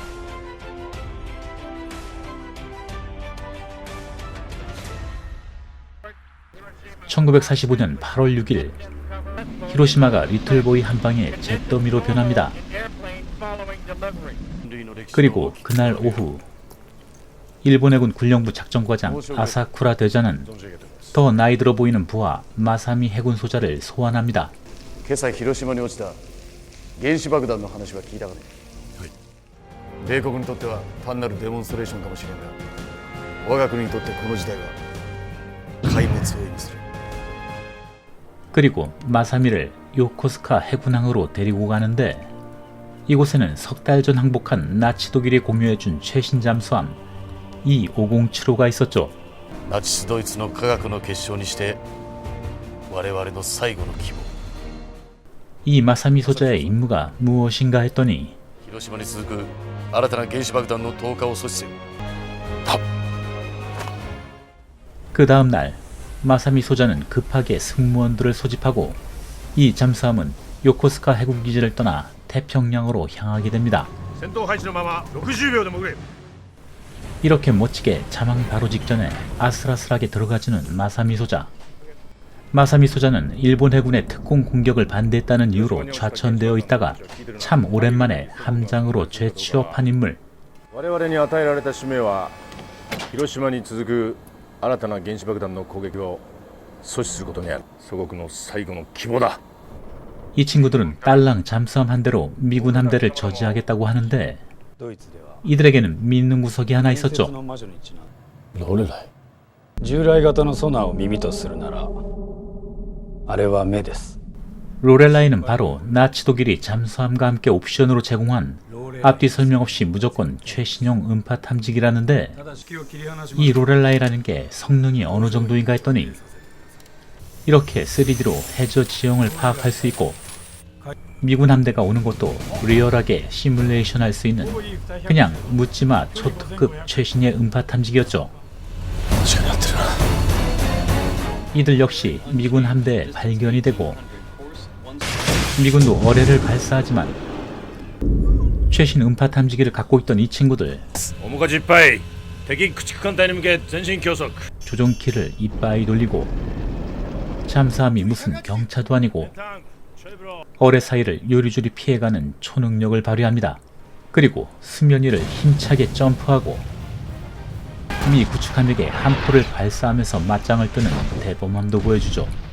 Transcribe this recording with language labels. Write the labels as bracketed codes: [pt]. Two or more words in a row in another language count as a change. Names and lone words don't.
[ko] (1945년 8월 6일) 히로시마가 리틀보이 한 방에 잿더미로 변합니다. 그리고 그날 오후 일본 해군 군령부 작전과장 아사쿠라 대장은 더 나이 들어 보이는 부하 마사미 해군 소자를 소환합니다. [ja] 今朝広島に落ちた原子爆弾の話は聞いたかね。米国にとっては単なるデモンストレーションかもしれんが、我が国にとってこの事態は壊滅を意味する。 [ko] 그리고 마사미를 요코스카 해군항으로 데리고 가는데, 이곳에는 석 달 전 항복한 나치 독일이 공유해준 최신 잠수함 E507호가 있었죠. [ja] ナチスドイツの科学の結晶にして我々の最後の希望。 [ko] 이 마사미 소자의 임무가 무엇인가 했더니 [ja] 広島に続く新たな原子爆弾の投下を阻止する。 [ko] 그 다음 날 마사미 소자는 급하게 승무원들을 소집하고 이 잠수함은 요코스카 해군기지를 떠나 태평양으로 향하게 됩니다. [ja] 戦闘配置のまま60秒で潜れ。 [ko] 이렇게 멋지게 자망 바로 직전에 아슬아슬하게 들어가주는 마사미 소자. 마사미 소자는 일본 해군의 특공 공격을 반대했다는 이유로 좌천되어 있다가 참 오랜만에 함장으로 재취업한 인물. [ja] 我々に与えられた使命は広島に続く新たな原子爆弾の攻撃を阻止することにある。祖国の最後の希望だ。 [ko] 이 친구들은 딸랑 잠수함 한 대로 미군 함대를 저지하겠다고 하는데, 이들에게는 믿는 구석이 하나 있었죠. [ja] ロレライ。従来型のソナーを耳とするならあれは目です。 [ko] 로렐라이는 바로 나치 독일이 잠수함과 함께 옵션으로 제공한 앞뒤 설명 없이 무조건 최신형 음파 탐지기라는데, 이 로렐라이라는 게 성능이 어느 정도인가 했더니 이렇게 3D로 해저 지형을 파악할 수 있고 미군 함대가 오는 것도 리얼하게 시뮬레이션 할 수 있는 그냥 묻지마 초특급 최신의 음파 탐지기였죠. 이들 역시 미군 함대에 발견이 되고 미군도 어뢰를 발사하지만 최신 음파 탐지기를 갖고 있던 이 친구들, [ja] 面舵いっぱい。敵駆逐艦隊に向け前進競速。 [ko] 조종키를 이빠이 돌리고 잠수함이 무슨 경차도 아니고 어뢰 사이를 요리조리 피해가는 초능력을 발휘합니다. 그리고 수면 위를 힘차게 점프하고 미 구축함에게 함포를 발사하면서 맞짱을 뜨는 대범함도 보여주죠.